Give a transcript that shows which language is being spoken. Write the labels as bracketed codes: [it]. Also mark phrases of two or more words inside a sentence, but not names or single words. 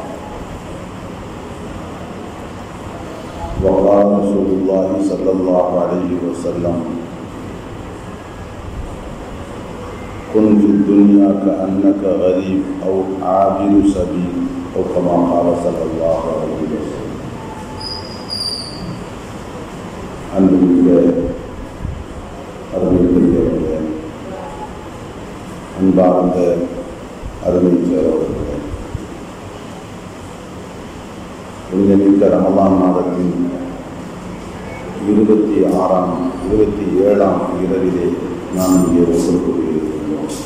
[ar] وقال رسول الله صلى الله عليه وسلم: كن في الدنيا كأنك غريب أو عابر سبيل، أو كما قال صلى الله عليه وسلم. [ta] அன்புமிக்க அருமைக்குரியவர்களே, அன்பார்ந்த அருமை சகோதரர்களே, புனிதமிக்க ரமலான் மாதத்தின் 27ஆம் இரவிலே நாம் இங்கே ஒன்று கூறியிருக்கின்றோம்.